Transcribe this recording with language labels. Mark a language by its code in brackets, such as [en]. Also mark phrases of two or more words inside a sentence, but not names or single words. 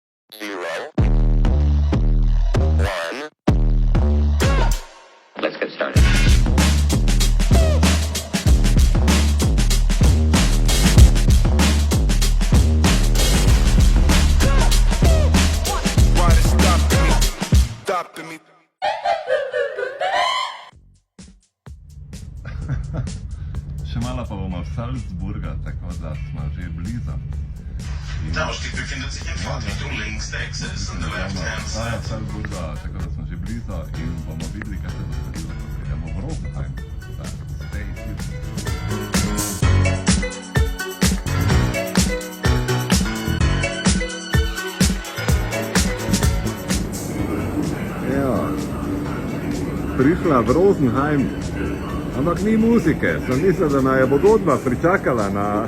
[en] Let's get started. What is stopping me? Stopping me. [sl] Še malo pa bomo Salzburga, tako da smo že blizu. [de] Tauschsteg befindet sich in Fahrtrichtung links, der Exit ist [en] on the left-hand side. [sl] Salzburga, tako da smo že blizu in bomo videli, kaj se bo zgodilo, ko pridemo v Rosenheim. [en] Stay tuned. [sl] Ja, prišla v Rosenheim, ampak ni muzike, sem mislil, da naj bo godba pričakala na...